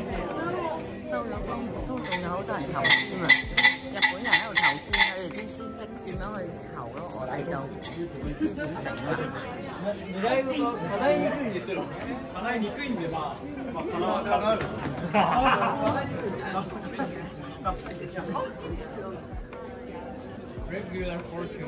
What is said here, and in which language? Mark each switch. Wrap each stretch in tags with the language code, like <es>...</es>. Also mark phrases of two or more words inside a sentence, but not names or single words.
<yue>收咗工都仲有好多人求籤啊！日本人喺度求籤，佢哋啲先識點樣去求咯，我哋就唔知點整啦。</yue> <ja>願い事が叶いにくいんですよ。叶いにくいんでまあ叶う。</ja> <en>Regular fortune.</en>